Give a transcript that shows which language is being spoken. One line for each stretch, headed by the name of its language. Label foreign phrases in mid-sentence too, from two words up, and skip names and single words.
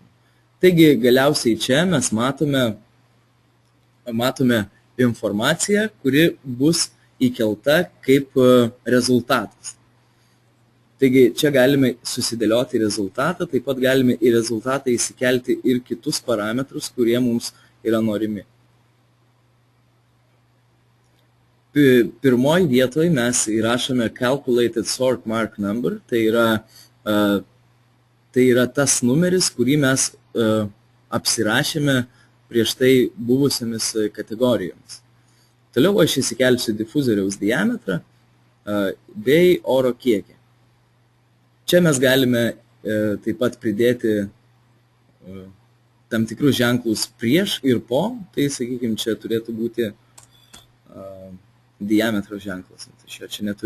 Lithuanian: Taigi, galiausiai čia mes matome informaciją, kuri bus įkelta kaip rezultatas. Taigi, čia galime susidėlioti rezultatą, taip pat galime į rezultatą įsikelti ir kitus parametrus, kurie mums yra norimi. Pirmoji vietoje mes įrašome
English: calculated sort mark number,
Lithuanian: tai yra tas numeris, kurį mes apsirašėme prieš tai buvusiamis kategorijomis. Toliau aš įsikelsiu difuzoriaus diametrą bei oro kiekį. Čia mes galime taip pat pridėti tam tikrus ženklus prieš ir po, tai sakykime, čia turėtų būti diametro ženklas, tai čia neturiu.